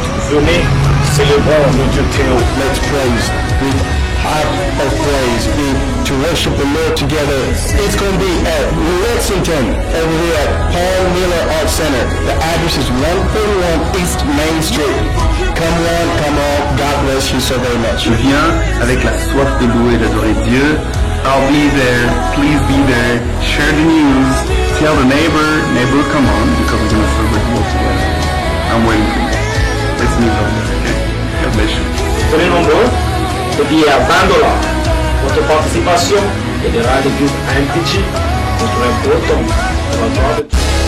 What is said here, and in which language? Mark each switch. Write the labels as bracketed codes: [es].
[fr] Venez, célébrons le Dieu Théo. [en] Let's praise with heart of praise, to worship the Lord together. It's going to be at Lexington, over here at Paul Miller Art Center. The address is 131 East Main Street. Come on, God bless you so very much. [fr] Viens avec la soif de louer et d'adorer Dieu. [en] I'll be there, please be there, share the news, tell the neighbor come on, because we're going to celebrate the Lord together. I'm waiting for you. Let's meet up there, okay? God bless you. [fr] Venez nombreux, le billet à 20 $. Votre participation aidera l'église à impliquer notre important pour la gloire de Dieu.